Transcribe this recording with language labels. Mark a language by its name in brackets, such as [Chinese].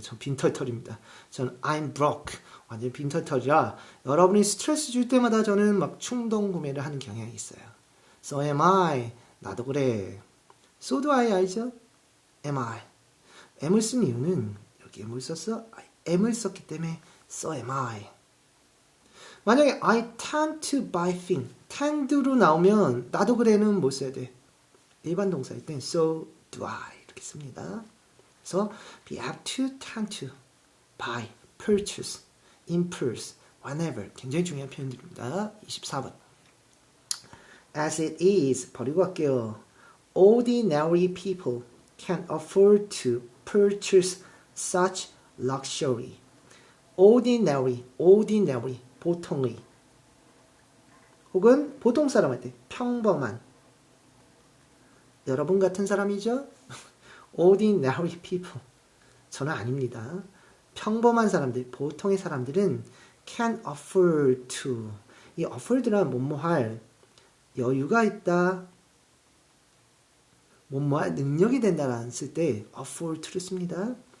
[Korean] 저 빈털털입니다. 저는 [English] I'm broke. [Korean] 완전 빈털털이라 여러분이 스트레스 줄 때마다 저는 막 충동 구매를 하는 경향이 있어요. [English] So am I. [Korean] 나도 그래. [English] So do I 알죠? am I. [Korean] am을 쓴 이유는 여기 am을 썼어? am을 썼기 때문에 [English] so am I. 만약에 I tend to buy things. [Korean] tend로 나오면 나도 그래는 뭐 써야 돼? 일반 동사일 땐 [English] so do I [Korean] 이렇게 씁니다. 그래서 be apt to, tend to, buy, purchase, impulse, whenever 굉장히 중요한 표현들입니다. 24번 As it is 버리고 갈게요. [English] Ordinary people can afford to purchase such luxury. [Korean] ordinary, 보통의 혹은 보통 사람 할 때 평범한 여러분 같은 사람이죠? ordinary people 저는 아닙니다. 평범한 사람들, 보통의 사람들은 can afford to 이 afford란 뭐뭐할 여유가 있다, 뭐뭐할 능력이 된다라는 쓸 때 afford to를 씁니다.